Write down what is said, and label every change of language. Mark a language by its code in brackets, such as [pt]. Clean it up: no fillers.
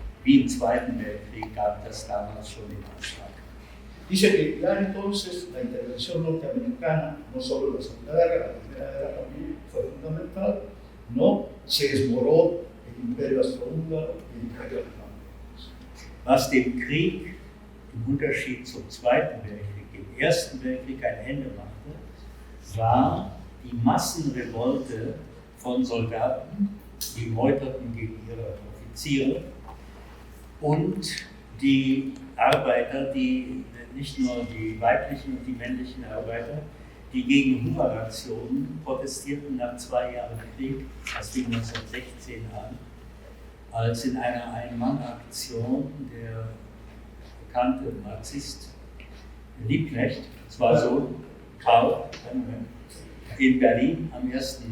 [de] Wie im Zweiten Weltkrieg gab das damals schon den Ausschlag. [es] Dice que ya entonces la intervención norteamericana, no solo en la Segunda Guerra, la Primera Guerra también fue fundamental, ¿no? Se desmoró el Imperio Austrohúngaro y el Imperio Alemán. [de] Was dem Krieg im Unterschied zum Zweiten Weltkrieg, dem Ersten Weltkrieg ein Ende machte, war die Massenrevolte von Soldaten, die meuterten gegen ihre Offiziere, und die Arbeiter, die nicht nur die weiblichen und die männlichen Arbeiter, die gegen Hungerrationen protestierten nach 2 Jahren Krieg, das fing 1916 an, als in einer Ein-Mann-Aktion der bekannte Marxist Liebknecht, zwar so Karl, in Berlin am 1.